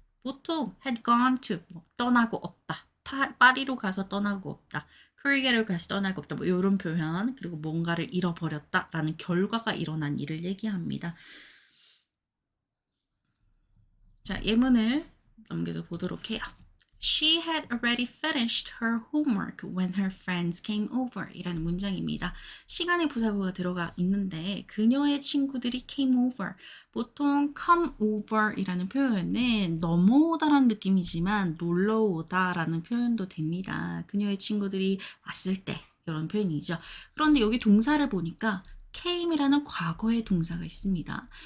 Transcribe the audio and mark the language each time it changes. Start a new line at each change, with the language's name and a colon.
Korean: 보통
English: had gone to
Korean: 떠나고 없다. 파리로 가서 떠나고 없다. 크리게를 다시 떠나고 없다. 뭐 이런 표현. 그리고 뭔가를 잃어버렸다라는 결과가 일어난 일을 얘기합니다. 자, 예문을 넘겨서 보도록 해요.
English: She had already finished her homework when her friends came over
Korean: 이라는 문장입니다. 시간의 부사구가 들어가 있는데 그녀의 친구들이 came over. 보통 come over 이라는 표현은 넘어오다라는 느낌이지만 놀러오다라는 표현도 됩니다. 그녀의 친구들이 왔을 때 이런 표현이죠. 그런데 여기 동사를 보니까 came이라는 과거의 동사가 있습니다.